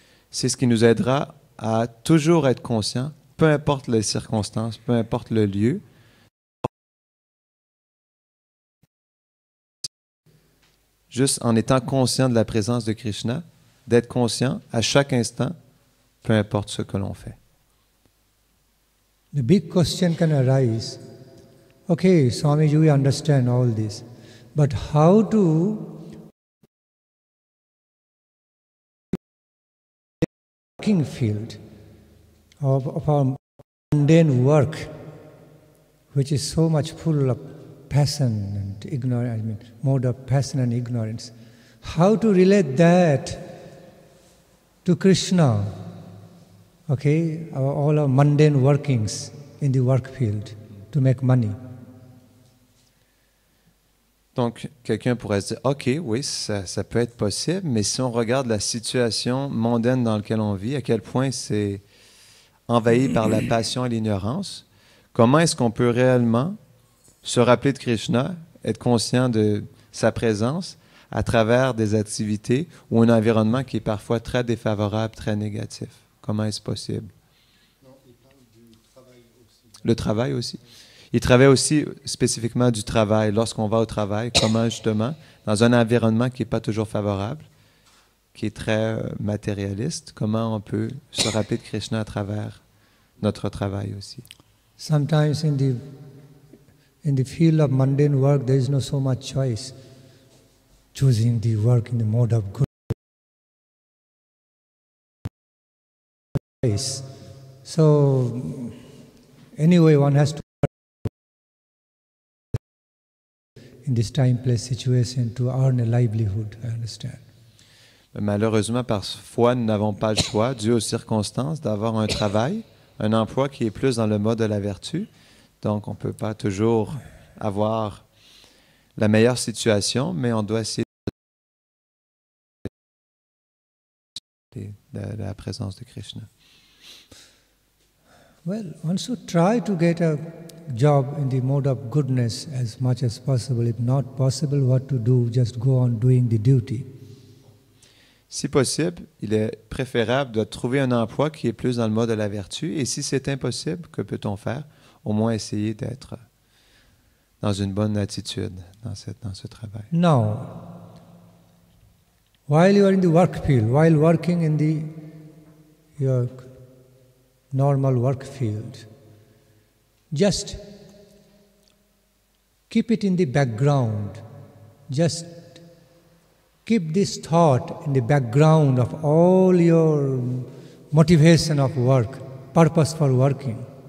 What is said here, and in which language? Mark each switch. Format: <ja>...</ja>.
<fr>C'est ce qui nous aidera à toujours être conscient, peu importe les circonstances, peu importe le lieu. Juste en étant conscient de la présence de Krishna, d'être conscient à chaque instant, peu importe ce que l'on fait.</fr> <en>The big question can arise, okay, Swamiji, we understand all this, but how to working field of our mundane work, which is so much full of passion and ignorance, mode of passion and ignorance. How to relate that to Krishna, okay, all our mundane workings in the work field to make money.</en> <fr>Donc, quelqu'un pourrait se dire, OK, oui, ça peut être possible, mais si on regarde la situation mondaine dans laquelle on vit, à quel point c'est envahi par la passion et l'ignorance, comment est-ce qu'on peut réellement se rappeler de Krishna, être conscient de sa présence à travers des activités ou un environnement qui est parfois très défavorable, très négatif? Comment est-ce possible? Non, il parle du travail aussi. Le travail aussi. Il travaille aussi spécifiquement du travail. Lorsqu'on va au travail, comment justement, dans un environnement qui n'est pas toujours favorable, qui est très matérialiste, comment on peut se rappeler de Krishna à travers notre travail aussi?</fr> <en>Sometimes in the field of mundane work, there is no so much choice. Choosing the work in the mode of good. So, anyway, one has to in this time, place, situation to earn a livelihood, I understand.</en> <fr>Malheureusement, parfois, nous n'avons pas le choix, dû aux circonstances, d'avoir un travail, un emploi qui est plus dans le mode de la vertu. Donc, on ne peut pas toujours avoir la meilleure situation, mais on doit essayer de la présence de Krishna.</fr> <en>Well, one should try to get a job in the mode of goodness as much as possible. If not possible, what to do? Just go on doing the duty.</en> <fr>Si possible, il est préférable de trouver un emploi qui est plus dans le mode de la vertu. Et si c'est impossible, que peut-on faire? Au moins essayer d'être dans une bonne attitude dans ce travail.</fr> <en>Now, while you are in the work field, while working in your normal work field, just keep it in the background. Just keep this thought in the background of all your motivation of work, purpose for working.</en>